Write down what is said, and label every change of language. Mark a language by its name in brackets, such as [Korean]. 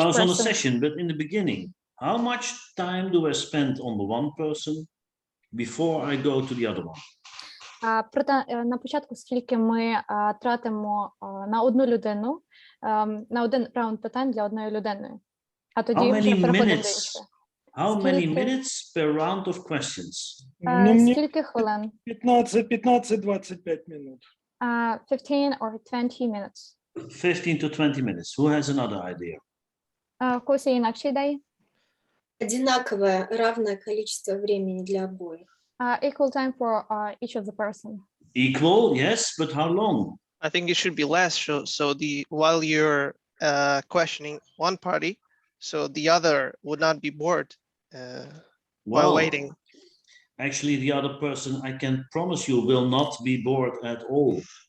[English] 2 hours on a session, but in the beginning, how much time do I spend on the one person before I go to the other one? [Ukrainian] Проте на початку, скільки ми тратимо на одну людину, на один раунд питань для одної людини, а тоді вже переходимо до іншої. [English] How many minutes per round of questions? [Ukrainian] Скільки хвилин? [Russian] 15-25 минут. [English] 15 or 20 minutes. 15 to 20 minutes. Who has another idea? [Ukrainian] В когось є інакші ідеї? [Russian] Одинаковое, равное количество времени для обоих. [English] Equal time for each of the person. Equal, yes, but how long? I think it should be less. So while you're questioning one party, so the other would not be bored while waiting. Actually, the other person, I can promise you, will not be bored at all.